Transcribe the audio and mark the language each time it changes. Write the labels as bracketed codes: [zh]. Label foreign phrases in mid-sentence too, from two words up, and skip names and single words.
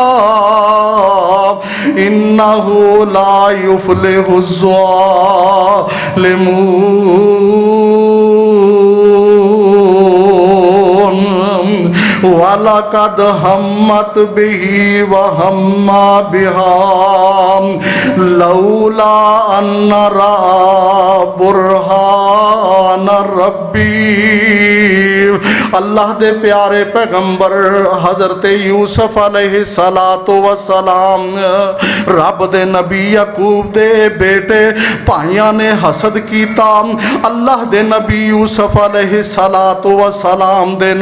[ar] إنه لا يفلح ظالمون ولقد همت به وهم بها لولا أن رأى برهان ربي. [pa] اللہ دے پیارے پیغمبر حضرت یوسف [ar] عليه الصلاة والسلام [pa] رب دے نبی یعقوب دے بیٹے بھائیاں نے حسد کیتا اللہ دے نبی یوسف [ar] عليه الصلاة والسلام [pa] دے نال.